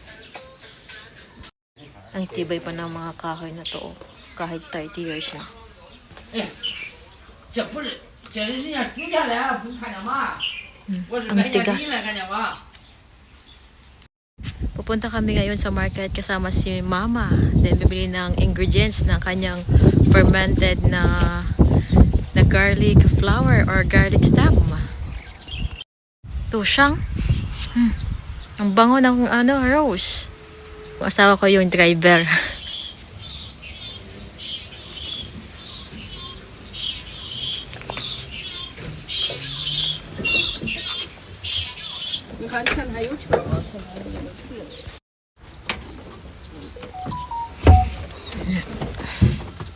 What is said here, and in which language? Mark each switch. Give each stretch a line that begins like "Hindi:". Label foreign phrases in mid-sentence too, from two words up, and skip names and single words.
Filipino: Ang tibay pa ng mga kahoy na to. Kahit 30 years na.
Chinese: 哎，这不是，这是人家住下来，不看见吗？我是
Filipino: ang
Chinese: 买下地
Filipino: tigas.
Chinese: 来，看见吗？
Filipino: Pupunta kami ngayon sa market kasama si Mama. Then bibili ng ingredients ng kanyang fermented na
English: garlic flower or garlic stem.
Filipino: Ito siyang. Ang bango ng rose. Ang asawa ko yung driver.
Chinese: 你看，看还有球啊，看还有那个腿。